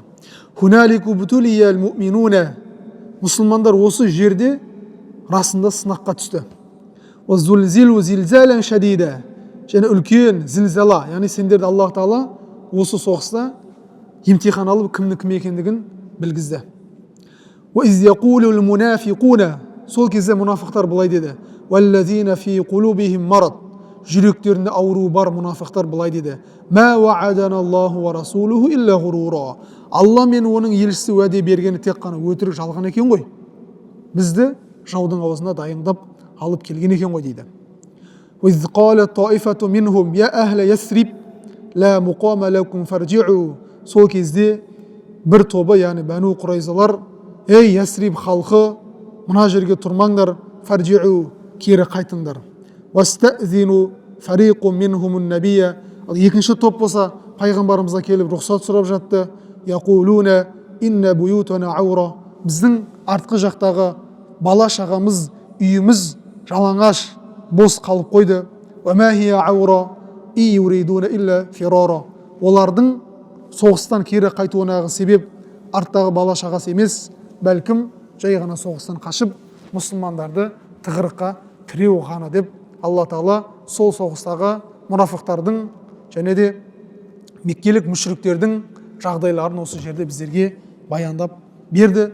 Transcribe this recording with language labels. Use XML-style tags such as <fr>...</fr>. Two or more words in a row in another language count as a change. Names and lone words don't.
<ar>هنالك ابتلي المؤمنون,</ar> <kk>мұсылмандар осы жерде расында сынаққа түсті.</kk> <ar>وزلزلوا زلزالا شديدا,</ar> <kk>және үлкен зілзала, яғни сендерді Алла Тағала осы соғыста емтихан алып кімнің кім екендігін білгізді.</kk> <ar>وَإِذْ يَقُولُ الْمُنَافِقُونَ,</ar> <kk>сол кезде мұнафықтар былай деді.</kk> <ar>وَالَّذِينَ فِي قُلُوبِهِمْ مَرَضٌ,</ar> <kk>жүректерінде ауру бар мұнафықтар былай деді.</kk> <ar>مَا وَعَدَنَا اللَّهُ وَرَسُولُهُ إِلَّا غُرُورًا,</ar> <kk>Алла мен оның елшісі уәде бергені тек қана өтірік жалған екен ғой. Бізді жаудың аузына дайындап алып келген екен ғой дейді.</kk> <ar>وَإِذْ قَالَتْ طَائِفَةٌ مِنْهُمْ يَا أَهْلَ يَثْرِبَ لَا مُقَامَ لَكُمْ فَارْجِعُوا,</ar> <kk>сол кезде бір тобы, яғни Бәну Құрайзалар, ей Ясриб халқы, мына жерге тұрмаңдар, фарджиу, кері қайтыңдар.</kk> <ar>ويستأذن فريق منهم النبي,</ar> <kk>екінші топ болса пайғамбарымызға келіп рұқсат сұрап жатты.</kk> <ar>يقولون إن بيوتنا عورة,</ar> <kk>біздің артқы жақтағы бала шағамыз, үйіміз жалаңаш, бос қалып қойды.</kk> <ar>وما هي بعورة إن يريدون إلا فرارا,</ar> <kk>олардың соғыстан кері қайтуынағы себеп арттағы бала шағасы емес, бәлкім жай ғана соғыстан қашып мұсылмандарды тығырыққа тіреу ғана деп Алла Тағала сол соғыстағы мұнафықтардың және де меккелік мүшриктердің жағдайларын осы жерде біздерге баяндап берді.</kk>